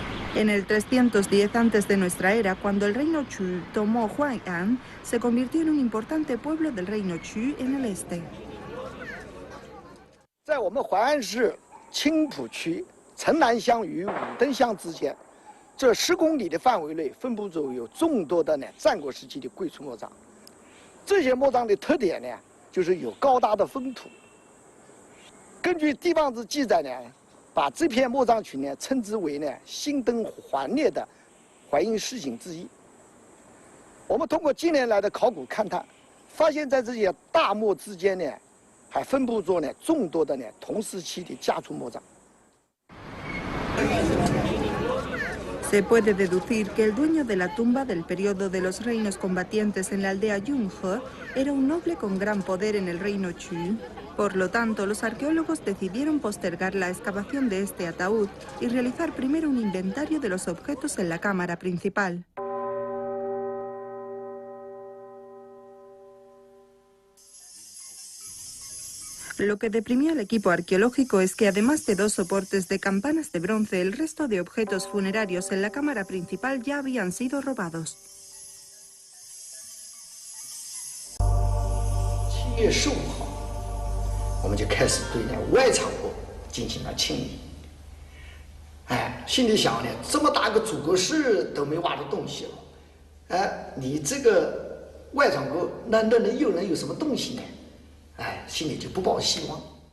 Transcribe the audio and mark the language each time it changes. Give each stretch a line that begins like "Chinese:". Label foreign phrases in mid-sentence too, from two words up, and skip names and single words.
Spanish: En el 310 antes de nuestra era, cuando el reino Chu tomó Huai'an, se convirtió en un importante pueblo del reino Chu en el este.
Chinese: 在我们淮安市青浦区城南乡与武登乡之间，这10公里的范围内分布着有众多的战国时期的贵族墓葬。这些墓葬的特点呢，就是有高大的封土。根据地方志记载呢，把这片墓葬群呢称之为兴登环列的淮阴市井之一。我们通过近年来的考古勘探，发现在这些大墓之间呢，还分布着众多的同时期的家族墓葬。
Spanish: Se puede deducir que el dueño de la tumba del periodo de los reinos combatientes en la aldea Yunhe era un noble con gran poder en el reino Chu. Por lo tanto, los arqueólogos decidieron postergar la excavación de este ataúd y realizar primero un inventario de los objetos en la cámara principal. Lo que deprimió al equipo arqueológico es que además de 2 soportes de campanas de bronce, el resto de objetos funerarios en la cámara principal ya habían sido robados.
Chinese: 7月15号，我们就开始对外场部进行了清理。心里想这么大个主阁室都没挖出东西了，你这个外场部那能有什么东西呢？心里就不抱希望。